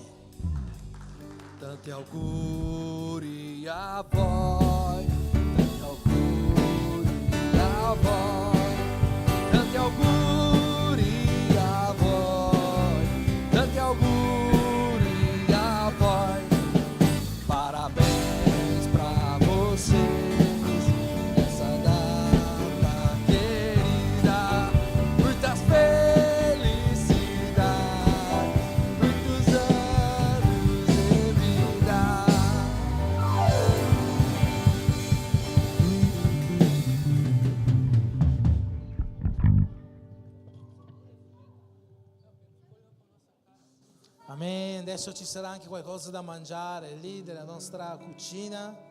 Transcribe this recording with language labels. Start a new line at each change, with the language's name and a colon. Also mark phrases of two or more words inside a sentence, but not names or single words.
Italian: Tanti auguri a voi, tanti auguri a voi, tanti auguri a voi, tanti auguri a voi.
Portuguese: Parabéns pra vocês nessa data querida, muitas felicidades, muitos anos de vida.
Italian: Amen. Adesso ci sarà anche qualcosa da mangiare lì della nostra cucina.